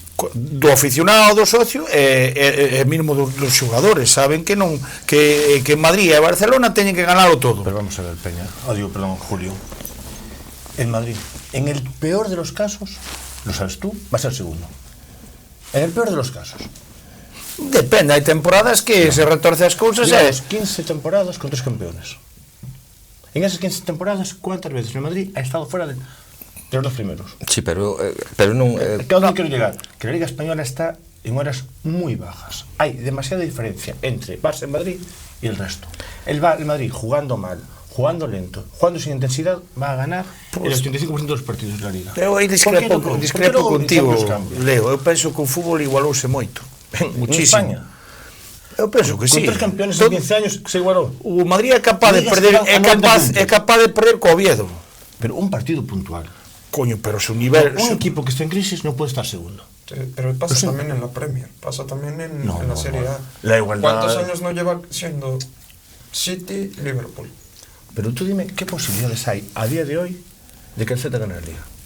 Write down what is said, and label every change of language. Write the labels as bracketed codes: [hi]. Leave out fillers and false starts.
[gl] Do aficionado, do socio e mesmo dos xogadores, saben que non que Madrid e Barcelona teñen que ganalo todo. [es] Pero vamos a ver, Peña. Perdón, Julio. El Madrid, en el peor de los casos, lo sabes tú, va a ser segundo. En el peor de los casos. [gl] Depende, hai temporadas que se retorce as cousas e... [es] Llevamos 15 temporadas con 3 campeones. En esas 15 temporadas, ¿cuántas veces el Madrid ha estado fuera de los 2 primeros? [gl] Sí, pero non... [es] ¿A dónde quiero llegar? Que la Liga Española está en horas muy bajas. Hay demasiada diferencia entre Barça y Madrid y el resto. El Madrid, jugando mal, jugando lento, jugando sin intensidad, va a ganar el 85% de los partidos de la Liga. [gl] Eu aí discrepo contigo, Leo. Eu penso que o fútbol igualouse moito. [es] Muchísimo. En España. [gl] Eu penso que sí. [es] Con 3 campeones en 15 años se igualó. [gl] O Madrid é capaz de perder, é capaz de perder co Oviedo. [es] Pero un partido puntual. Coño, pero su nivel... Un equipo que está en crisis no puede estar segundo. Pero pasa también en la Premier, pasa también en la Serie A. La igualdad... ¿Cuántos años no lleva siendo City, Liverpool? Pero tú dime, ¿qué posibilidades hay a día de hoy de que el Celta gane la Liga?